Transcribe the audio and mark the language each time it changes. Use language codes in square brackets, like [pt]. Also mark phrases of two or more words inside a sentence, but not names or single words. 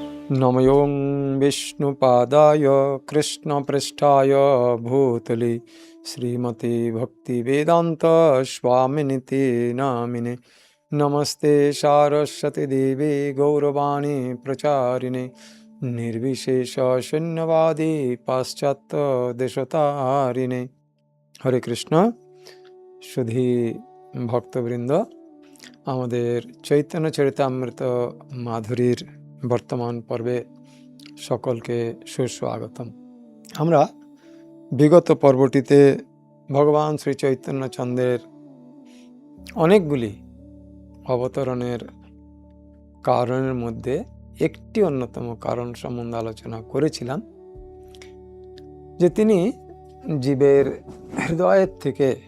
[sa] नमयों विष्णुपादाय कृष्णपृष्ठाय भूतले श्रीमते भक्तिवेदांत स्वामिनिति नामिने। नमस्ते सारस्वती देवे गौरवाणी प्रचारिणे निर्विशेष शून्यवादी पाश्चात्य देशतारिणे। [bn] হরে কৃষ্ণ। সুধী ভক্তবৃন্দ, আমাদের চৈতন্য চরিতামৃত মাধুরীর বর্তমান পর্বে সকলকে সুস্বাগতম। আমরা বিগত পর্বটিতে ভগবান শ্রী চৈতন্যচন্দ্রের অনেকগুলি অবতরণের কারণের মধ্যে একটি অন্যতম কারণ সম্বন্ধে আলোচনা করেছিলাম, যে তিনি জীবের হৃদয়ের থেকে